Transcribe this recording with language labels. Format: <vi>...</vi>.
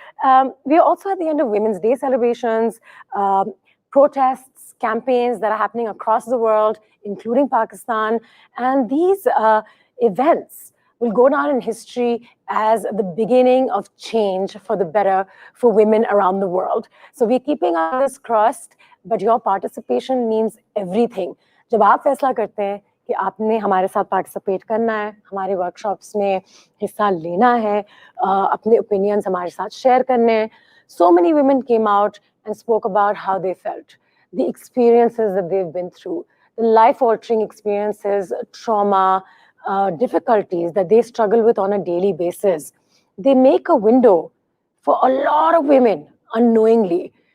<en>We are also at the end of Women's Day celebrations, protests, campaigns that are happening across the world, including Pakistan. And these events will go down in history as the beginning of change for the better for women around the world. So we're keeping our fingers crossed, but your participation means everything.</en> <hi>जब आप फैसला करते हैं कि आपने हमारे साथ participate करना है, हमारे वर्कशॉप्स में हिस्सा लेना है, अपने ओपिनियंस हमारे साथ शेयर करने हैं.</hi> <en>So many women came out and spoke about how they felt, the experiences that they've been through, the life-altering experiences, trauma, difficulties that they struggle with on a daily basis. They make a window for a lot of women unknowingly.</en>